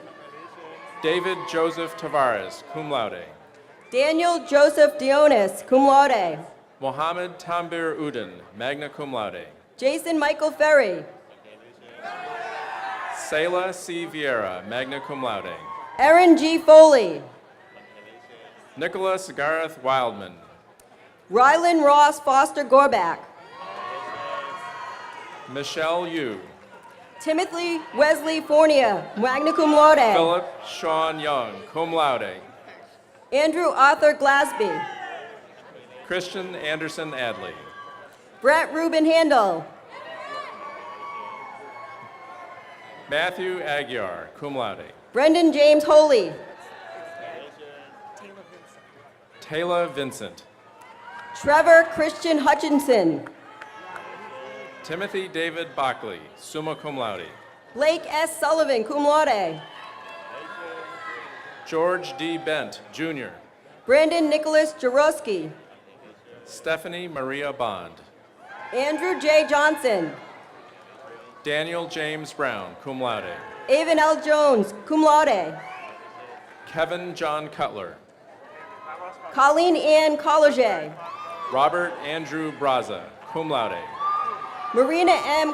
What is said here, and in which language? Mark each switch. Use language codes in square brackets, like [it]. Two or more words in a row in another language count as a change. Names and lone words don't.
[en] David Joseph Tavares, [la] cum laude. [en] Daniel Joseph Dionis, [la] cum laude. [en] Mohammed Tambir Udin, [la] magna cum laude. [en] Jason Michael Ferry. Selah C. Vieira, [la] magna cum laude. [en] Aaron G. Foley. Nicholas Gareth Wildman. Rylan Ross Foster Gorbach. Michelle Yu. Timothy Wesley Fournier, [la] magna cum laude. [en] Philip Sean Young, [la] cum laude. [en] Andrew Arthur Glasby. Christian Anderson Adley. Brett Reuben Handel. Matthew Aguiar, [la] cum laude. [en] Brendan James Holy. Taylor Vincent. Trevor Christian Hutchinson. Timothy David Bockley, [la] summa cum laude. [en] Blake S. Sullivan, [la] cum laude. [en] George D. Bent, Jr. Brandon Nicholas Jaroski. Stephanie Maria Bond. Andrew J. Johnson. Daniel James Brown, [la] cum laude. [en] Avon L. Jones, [la] cum laude. [en] Kevin John Cutler. Colleen Ann Colleget. Robert Andrew Braza, [la] cum laude. [en] Marina M.